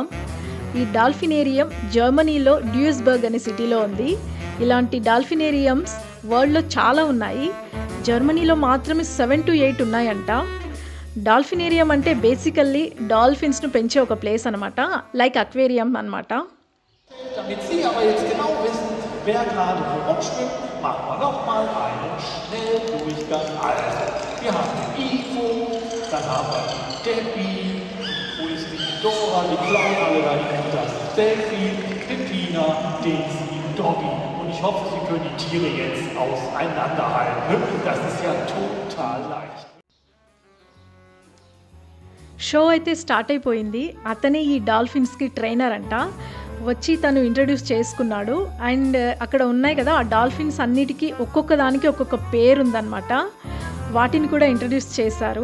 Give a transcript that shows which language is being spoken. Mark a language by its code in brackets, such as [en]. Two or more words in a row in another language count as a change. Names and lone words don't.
[te] ఈ డాల్ఫినేరియం జర్మనీలో డ్యూయిస్బర్గ్ అనే సిటీలో ఉంది. ఇలాంటి డాల్ఫినేరియమ్స్ వరల్డ్లో చాలా ఉన్నాయి. జర్మనీలో మాత్రమే 7 to 8 ఉన్నాయంట. డాల్ఫినేరియం అంటే బేసికల్లీ డాల్ఫిన్స్ను పెంచే ఒక ప్లేస్ అనమాట, [en] like aquarium [te] అనమాట. [de] Damit Sie aber jetzt genau wissen, wer gerade wo rumschwimmt, machen wir nochmal einen Schnelldurchgang. Also, wir haben den Ivo, dann haben wir den Bi, wo ist die Dora, die klauen alle dahin, das Delphin, den Tina, den Doggy. Und ich hoffe, Sie können die Tiere jetzt auseinanderhalten. Das ist ja total leicht. [te] షో అయితే స్టార్ట్ అయిపోయింది. అతనే ఈ డాల్ఫిన్స్కి ట్రైనర్ అంట. వచ్చి తను ఇంట్రడ్యూస్ చేసుకున్నాడు. అండ్ అక్కడ ఉన్నాయి కదా ఆ డాల్ఫిన్స్ అన్నిటికీ ఒక్కొక్క దానికి ఒక్కొక్క పేరు ఉందన్నమాట. వాటిని కూడా ఇంట్రడ్యూస్ చేశారు.